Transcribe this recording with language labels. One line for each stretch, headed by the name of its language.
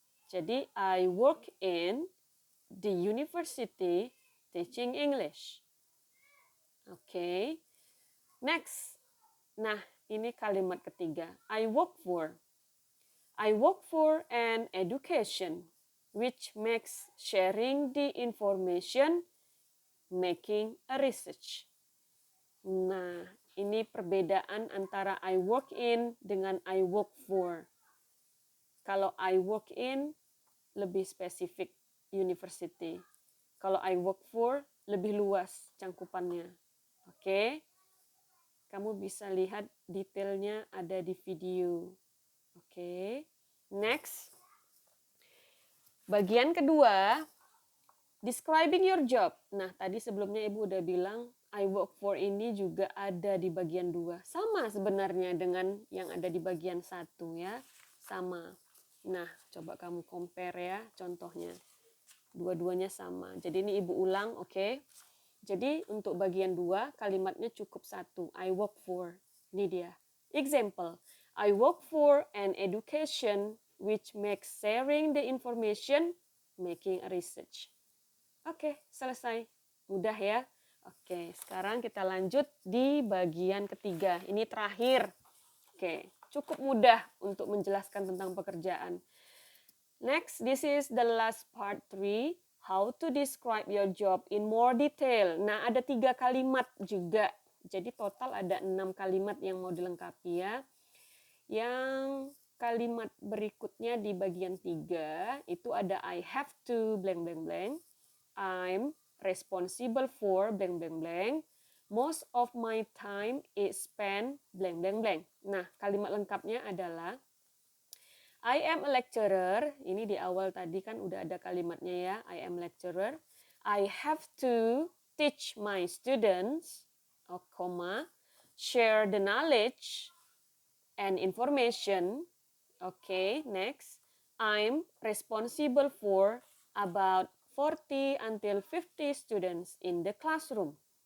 Indonesian: Jadi,
English: I work in the university teaching English. Oke. Next.
Indonesian: Nah, ini kalimat ketiga.
English: I work for an education which makes sharing the information making a research.
Indonesian: Nah, ini perbedaan antara
English: I work in
Indonesian: dengan
English: I work for.
Indonesian: Kalau
English: I work in
Indonesian: lebih spesifik university. Kalau
English: I work for
Indonesian: lebih luas cangkupannya. Oke. Kamu bisa lihat detailnya ada di video. Oke. Next. Bagian kedua,
English: describing your job.
Indonesian: Nah, tadi sebelumnya Ibu udah bilang
English: I work for
Indonesian: ini juga ada di bagian 2. Sama sebenarnya dengan yang ada di bagian 1 ya. Sama. Nah, coba kamu compare ya contohnya. Dua-duanya sama. Jadi ini Ibu ulang, oke? Jadi untuk bagian 2 kalimatnya cukup 1.
English: I work for.
Indonesian: Ini dia.
English: Example. I work for an education which makes sharing the information making a research.
Indonesian: Oke, selesai. Mudah ya? Oke, sekarang kita lanjut di bagian ketiga. Ini terakhir. Oke, cukup mudah untuk menjelaskan tentang pekerjaan.
English: Next, this is the last part 3. How to describe your job in more detail.
Indonesian: Nah, ada 3 kalimat juga. Jadi total ada 6 kalimat yang mau dilengkapi ya. Yang kalimat berikutnya di bagian 3 itu ada
English: I have to blank blank blank. I'm responsible for blank blank blank. Most of my time is spent blank blank blank.
Indonesian: Nah, kalimat lengkapnya adalah
English: I am a lecturer.
Indonesian: Ini di awal tadi kan udah ada kalimatnya ya.
English: I am lecturer. I have to teach my students, share the knowledge and information. Okay, next. I'm responsible for about 40 until 50 students in the classroom.